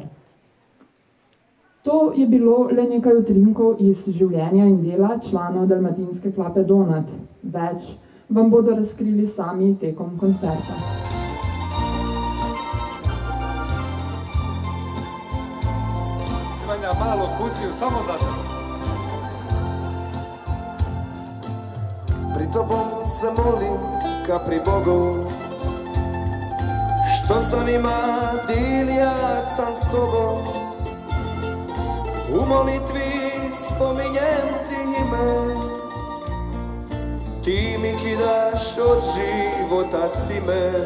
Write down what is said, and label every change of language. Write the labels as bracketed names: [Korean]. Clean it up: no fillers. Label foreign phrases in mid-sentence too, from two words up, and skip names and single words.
[Slovenian] To je bilo le nekaj utrinkov iz življenja in dela članov dalmatinske Klape Donat. Več vam bodo razkrili sami tekom koncerta. [Croatian] Malo kutiju samo za tebe. Pri tobom se molim ka pri Bogu, što s onima dil ja sam s tobom. U molitvi spominjem ti ime, ti mi kidaš od života cime.